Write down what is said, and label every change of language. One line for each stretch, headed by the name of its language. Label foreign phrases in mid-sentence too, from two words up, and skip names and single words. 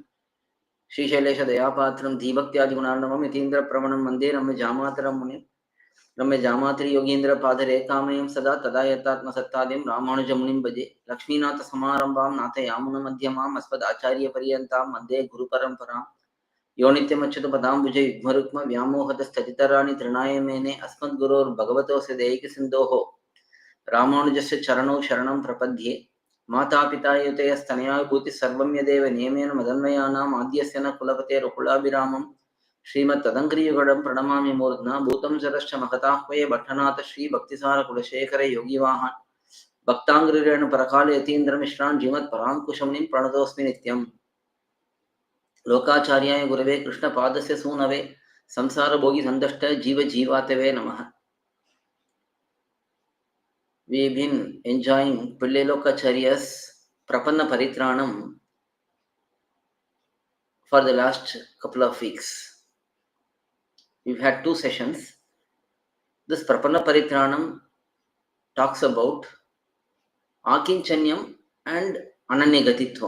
Sanskrit: श्रीशैलेश दयापात्रं धीभक्त्यादि गुणार्णवम् यतीन्द्र प्रवणं वन्दे रम्य जामातरं मुनिं रम्य जामातृ योगीन्द्र पादरेखामयं सदा तदा यत्तात्म सत्तादियं रामानुज मुनिम् भजे लक्ष्मीनाथ समारम्भां नाथ यामुन मध्यमाम् अस्मद् आचार्य पर्यन्तां वन्दे गुरु परम्पराम् यो नित्यमच्युत पदाम्बुज யுக்மருக்ம व्यामोहत स्थगितराणि तृणाय मेने अस्मद्गुरोर् भगवतोऽस्य देयिक सिन्धोः रामानुजस्य चरणौ शरणं प्रपद्ये मातापिता युतयस्तनया विभूतिः सर्वं यदेव नियमेन मदन्वयानाम् आद्यस्य न कुलपतेरुकुलाभिरामं श्रीमत्तदङ्घ्रियुगडं प्रणमामि मूर्ध्ना भूतं सरश्च महताह्वये भट्टनाथ श्रीभक्तिसारकुलशेखर योगिवाहान् भक्ताङ्घ्रिरेण परकाल यतीन्द्रमिश्रान् श्रीमत्पराङ्कुशमुनिं प्रणतोऽस्मि नित्यम् लोकाचार्याय गुरवे कृष्णपादस्य सूनवे संसारभोगी सन्दष्ट जीवजीवातवे नमः.
English: We've been enjoying piLLai prapanna parithrANam for the last couple of weeks. We've had 2 sessions. This prapanna parithrANam talks about akinchanyam and ananyagatitvam.